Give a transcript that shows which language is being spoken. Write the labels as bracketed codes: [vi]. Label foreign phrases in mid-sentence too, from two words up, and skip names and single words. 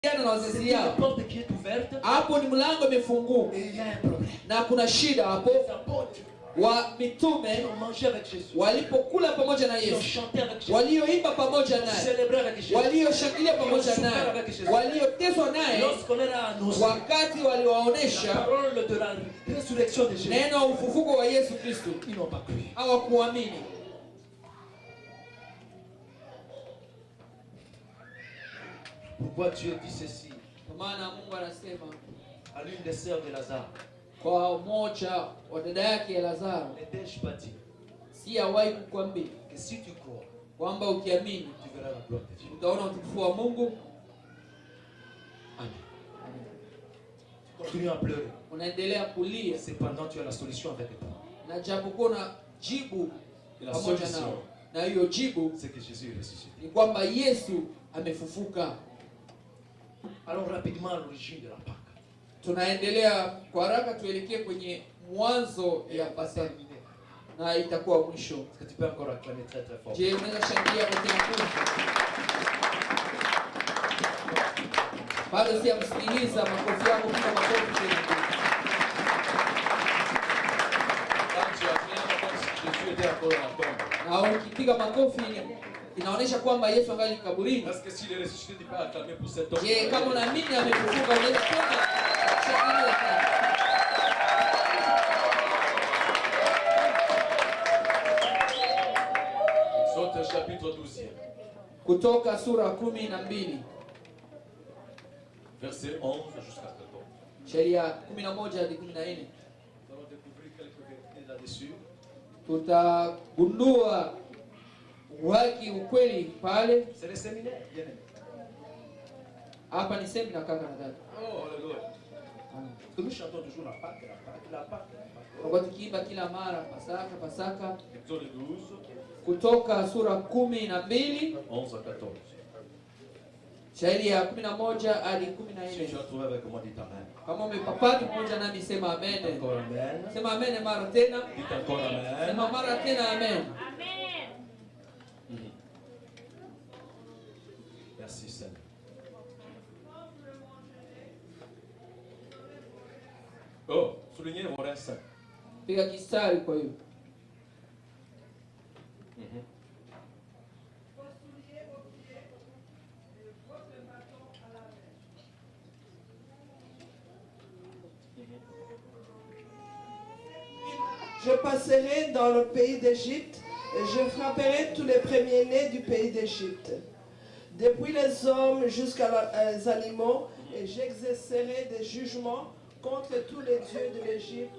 [sw] na wazazi yao. [fr] Porte qui est ouverte. [sw] Hapo ni mlango umefunguka. [fr] Et il y a un problème. [sw] Na kuna shida hapo. Wa mitume walipokula pamoja na Yesu, walioimba pamoja naye, walioshangilia pamoja naye, walioteswa naye, wakati waliwaonesha neno la ufufuko wa Yesu Kristo, hawakuamini. [fr] Pourquoi Dieu dit ceci? [sw] Kwa maana Mungu anasema [fr] à l'une des sœurs de Lazare, [sw] kwa moja wa dada yake Lazaro, [fr] n'ai-je pas dit [sw] si hawahi kukwambia [fr] que si tu crois, [sw] kwamba ukiamini [fr] tu verras la gloire de Dieu. [sw] utaona utukufu wa Mungu? [fr] Amen. Tu continues à pleurer. [sw] Unaendelea kulia, [fr] Cependant tu as la solution avec toi. [sw] na japokuwa na jibu [fr] La [sw] pamoja [fr] solution, [sw] nao, na hiyo jibu [fr] c'est que Jésus est ressuscité. [sw] ni kwamba Yesu amefufuka. [fr] Allons rapidement à l'origine de la Pâque. [sw] Tunaendelea kwa haraka, tuelekee kwenye mwanzo ya Pasaka na itakuwa mwisho. [fr] Est-ce que tu peux encore acclamer très très fort? [sw] Je, unaweza shangilia kwa kila mtu? Bado siyamsikiliza makofi yako, kwa makofi tena. [fr] Quand tu as bien comme si Jésus était encore dans la tombe. [sw] Na ukipiga makofi inaonyesha kwamba Yesu angali kaburini. [fr] Parce que s'il est ressuscité, tu peux acclamer pour cet homme. [sw] Je, kama unaamini amefufuka, unaweza tena shangilia tena. [fr] Exode chapitre 12. [sw] Kutoka sura 12. [fr] Verset 11 jusqu'à 14. [sw] Sheria 11 hadi 14. [fr] Nous allons découvrir quelques vérités là-dessus. [sw] Tutagundua ukweli pale. [fr] C'est le séminaire, bien aimé. [sw] Hapa ni semina kaka na dada. [fr] Oh, alléluia. Parce que nous chantons toujours la Pâque, la Pâque, la Pâque. [sw] Kwa tukiimba kila mara Pasaka, Pasaka. [fr] Exode 12. [sw] Kutoka sura 12 [fr] 11 à 14. [sw] shairi ya 11 hadi [fr] Si [sw] 14. [fr] tu as trouvé avec moi, dites Amen. [sw] Kama umepapata pamoja nami sema amen. [fr] Encore Amen. [sw] Sema amen mara tena. [fr] Dites encore Amen. [sw] Sema mara tena amen. [fr] Merci Seigneur. Oh, soulignez vos reins saints. [sw] Piga kistari kwa hiyo. [fr] Je passerai dans le pays d'Égypte et je frapperai tous les premiers-nés du pays d'Égypte, depuis les hommes jusqu'à les animaux, et j'exercerai des jugements contre tous les dieux de l'Égypte.